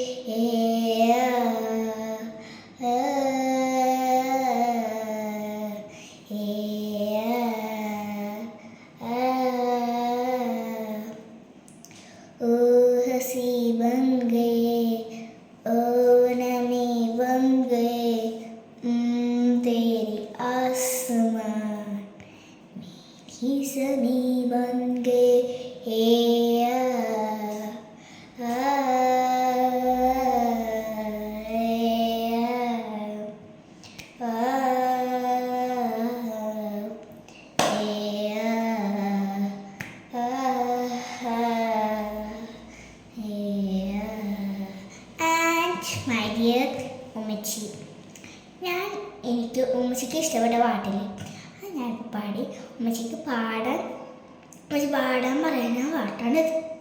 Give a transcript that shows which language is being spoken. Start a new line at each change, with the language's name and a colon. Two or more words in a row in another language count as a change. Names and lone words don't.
Hindi: आ, आ, ओ हंसी बन गए, ओ नमी बन गए, तेरी आसमान मेरी ज़मी बन गए। आ, आ,
English: And my
Malayalam: ഡിയർ ഉമ്മച്ചി, എനിക്ക് ഉമ്മച്ചിക്ക് ഇഷ്ടപ്പെട്ട പാട്ടില്ലേ, അത് ഞാൻ പാടി ഉമ്മച്ചിക്ക് പാടാൻ പറയുന്ന പാട്ടാണിത്.